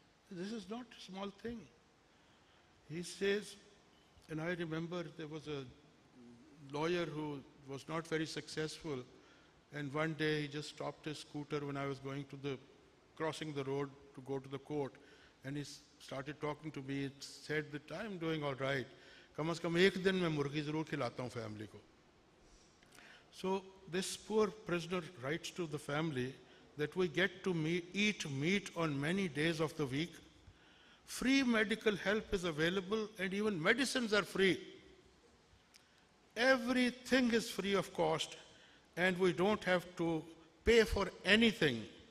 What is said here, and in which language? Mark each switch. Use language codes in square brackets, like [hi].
[en] This is not a small thing. He says, and I remember there was a lawyer who was not very successful, and one day he just stopped his scooter when I was crossing the road to go to the court, and he started talking to me. He said that I'm doing all right. [hi] कम से कम एक दिन मैं मुर्गी ज़रूर खिलाता हूँ family को. [en] So this poor prisoner writes to the family that we get to eat meat on many days of the week. Free medical help is available, and even medicines are free. Everything is free of cost, and we don't have to pay for anything.